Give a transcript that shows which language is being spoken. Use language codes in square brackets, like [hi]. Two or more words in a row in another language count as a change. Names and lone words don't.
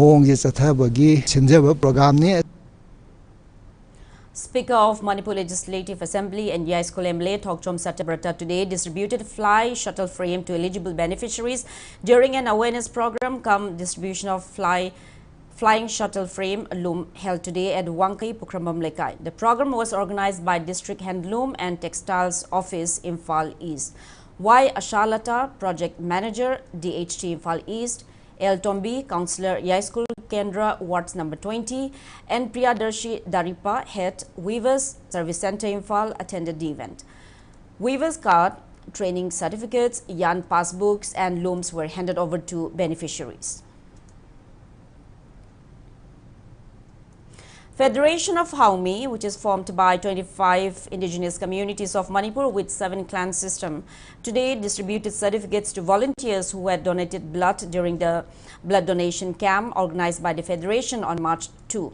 [en] of Manipur Legislative Assembly and Yaiskul MLA Thokchom Satyabrata today distributed fly shuttle frame to eligible beneficiaries during an awareness program come distribution of flying shuttle frame loom held today at Wangkai Pukramam Lekai. The program was organized by District Handloom and Textiles Office Imphal East. Y. Ashalata, Project Manager, DHT Imphal East, El Tombi, Councillor Yaiskul Kendra, Wards number 20, and Priyadarshi Daripa, Head Weavers Service Center Imphal attended the event. Weavers card, training certificates, yarn passbooks and looms were handed over to beneficiaries. Federation of Haumi, which is formed by 25 indigenous communities of Manipur with 7 clan system, today distributed certificates to volunteers who had donated blood during the blood donation camp organized by the Federation on March 2.